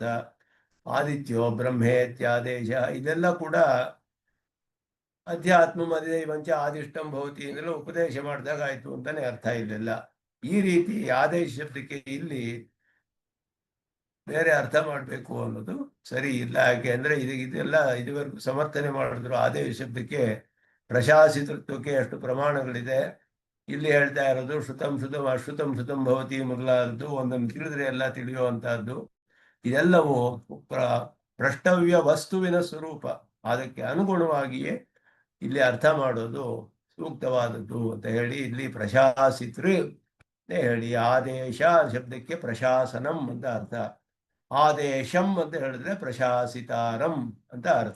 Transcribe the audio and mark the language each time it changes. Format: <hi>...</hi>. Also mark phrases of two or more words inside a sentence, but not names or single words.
<sa>ಆದಿತ್ಯೋ ಬ್ರಹ್ಮೇತ್ಯಾದೇಶ</sa> <kn>ಇದೆಲ್ಲ ಕೂಡ</kn> <sa>ಅಧ್ಯಾತ್ಮ ಅಧಿದೈವಂಚ ಆದಿಷ್ಟಂ ಭವತಿ</sa> <kn>ಅಂದೆಲ್ಲ ಉಪದೇಶ ಮಾಡಿದಾಗ ಆಯ್ತು ಅಂತಾನೆ ಅರ್ಥ. ಇಲ್ಲೆಲ್ಲ ಈ ರೀತಿ ಆದೇಶ ಶಬ್ದಕ್ಕೆ ಇಲ್ಲಿ ಬೇರೆ ಅರ್ಥ ಮಾಡಬೇಕು ಅನ್ನೋದು ಸರಿ ಇಲ್ಲ. ಯಾಕೆ ಅಂದ್ರೆ ಇದೆಲ್ಲ ಇದುವರೆಗೂ ಸಮರ್ಥನೆ ಮಾಡಿದ್ರು ಆದೇಶ ಶಬ್ದಕ್ಕೆ ಪ್ರಶಾಸಿತೃತ್ವಕ್ಕೆ ಎಷ್ಟು ಪ್ರಮಾಣಗಳಿದೆ. ಇಲ್ಲಿ ಹೇಳ್ತಾ ಇರೋದು</kn> <sa>ಶ್ರುತಂ ಶ್ರುತಂ ಅಶ್ರುತಂ ಶ್ರುತಂ ಭವತಿ</sa> <kn>ಮೊದಲಾದದ್ದು, ಒಂದನ್ನು ತಿಳಿದ್ರೆ ಎಲ್ಲ ತಿಳಿಯುವಂತಹದ್ದು. ಇದೆಲ್ಲವೂ ಪ್ರಷ್ಟವ್ಯ ವಸ್ತುವಿನ ಸ್ವರೂಪ, ಅದಕ್ಕೆ ಅನುಗುಣವಾಗಿಯೇ ಇಲ್ಲಿ ಅರ್ಥ ಮಾಡೋದು ಸೂಕ್ತವಾದದ್ದು ಅಂತ ಹೇಳಿ ಇಲ್ಲಿ ಪ್ರಶಾಸಿತೃ ಹೇಳಿ. ಆದೇಶ ಶಬ್ದಕ್ಕೆ ಪ್ರಶಾಸನಂ ಅಂತ ಅರ್ಥ, ಆದೇಶಂ ಅಂತ ಹೇಳಿದ್ರೆ ಪ್ರಶಾಸಿತಾರಂ ಅಂತ ಅರ್ಥ.</kn>